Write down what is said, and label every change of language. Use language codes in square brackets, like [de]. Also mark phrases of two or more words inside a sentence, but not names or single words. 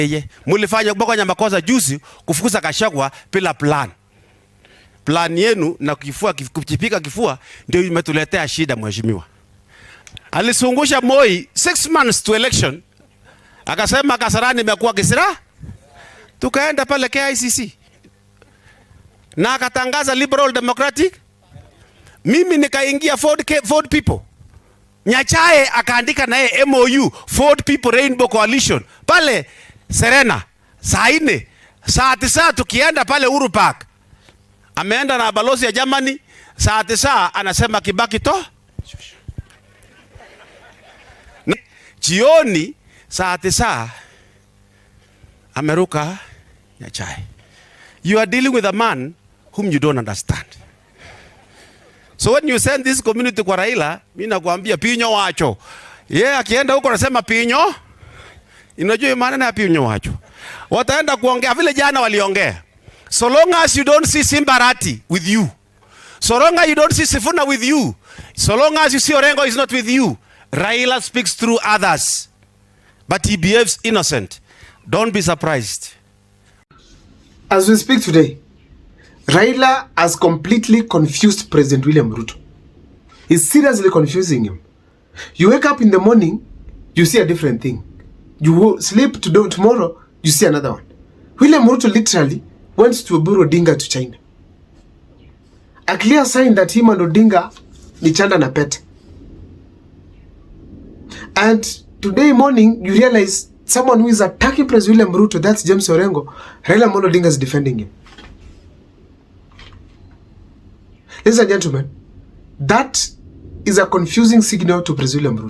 [sw] Mulifanya Bokonya makosa juzi kufukuza Gachagua bila plan. Plan yenu na kuchipika kifua ndio imetuletea shida mheshimiwa. Alisungusha Moi [en] 6 months to election. [sw] Akasema Kasarani imekuwa kisira. Tukaenda pale KICC. Na akatangaza Liberal Democratic. Mimi nikaingia Ford people. Nyachae akaandika naye MOU Ford People Rainbow Coalition pale Serena saa 4 saa 9 tukienda pale Uhuru Park. Ameenda na balozi ya Germany saa 9 anasema Kibaki to. Jioni saa 9 ameruka Nyachae. [en] You are dealing with a man whom you don't understand. So when you send this community [sw] kwa Raila, mimi nakwambia [luo] pinyo wacho. [sw] Yeye akienda huko anasema pinyo. Unajua maana ya [luo] pinyo wacho. [sw] Wataenda kuongea vile jana waliongea. [en] So long as you don't see Simbarati with you. So long as you don't see Sifuna with you. So long as you see Orango is not with you. Raila speaks through others. But he behaves innocent. Don't be surprised. As we speak today, Raila has completely confused President William Ruto. He's seriously confusing him. You wake up in the morning, you see a different thing. You will sleep tomorrow, you see another one. William Ruto literally went to Oburu Odinga to China. A clear sign that him and Odinga [sw] ni chanda na pete. [en] And today morning, you realize someone who is attacking President William Ruto, that's James Orango, Raila Odinga is defending him. Ladies and gentlemen, that is a confusing signal to President William Ruto.